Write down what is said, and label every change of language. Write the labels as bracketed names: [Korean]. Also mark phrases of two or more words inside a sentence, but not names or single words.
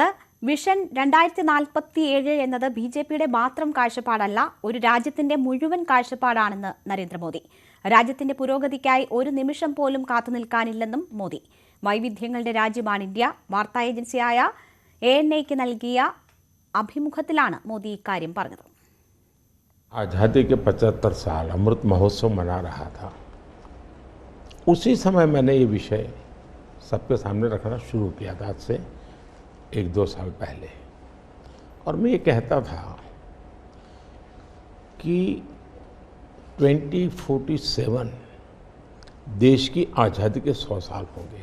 [Malayalam] വിഷൻ 2047 എന്നത് BJPയുടെ മാത്രം കാഴ്ചപ്പാടല്ല, ഒരു രാജ്യത്തിന്റെ മുഴുവൻ കാഴ്ചപ്പാടാണെന്ന് നരേന്ദ്രമോദി. രാജ്യത്തിന്റെ പുരോഗതിക്കായി ഒരു നിമിഷം പോലും കാത്തുനിൽക്കാനില്ലെന്നും മോദി. വൈവിധ്യങ്ങളുടെ രാജ്യമാണ് ഇന്ത്യ. വാർത്താ ഏജൻസിയായ ANIക്ക് നൽകിയ അഭിമുഖത്തിലാണ് മോദി ഇക്കാര്യം പറഞ്ഞത്. [Hindi] आज़ादी के 75 साल अमृत महोत्सव मना रहा था, उसी समय मैंने ये विषय सबके सामने रखना शुरू किया था, आज से 1-2 साल पहले. और मैं ये कहता था कि 2047 देश की आज़ादी के 100 साल होंगे.